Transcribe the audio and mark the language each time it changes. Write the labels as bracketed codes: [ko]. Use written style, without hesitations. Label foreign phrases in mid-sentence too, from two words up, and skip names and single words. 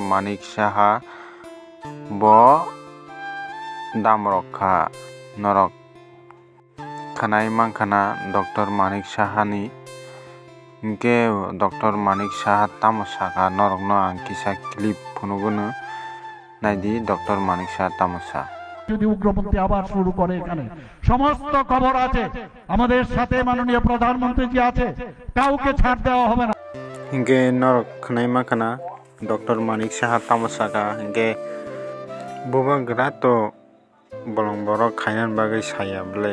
[trp] Manik Saha bo damrokha norok khanai mangkhana Dr. Manik Saha ni inke Dr. Manik Saha tamosaka norok no ang kisa clip phunugono naidi Dr. Manik Saha tamosa [bn] যদি উগ্রপন্থী আবার শুরু করে এখানে সমস্ত খবর আছে আমাদের সাথে মাননীয় প্রধানমন্ত্রী জি আছে কাউকে ছাড় দেওয়া হবে না [trp] ইনকে নরক খনাইমা খানা ডক্টর মানিক সাহা তামসাকা ইনকে বুবাগ্রা তো বলং বড় খাইনান বাগৈ সায়া বলে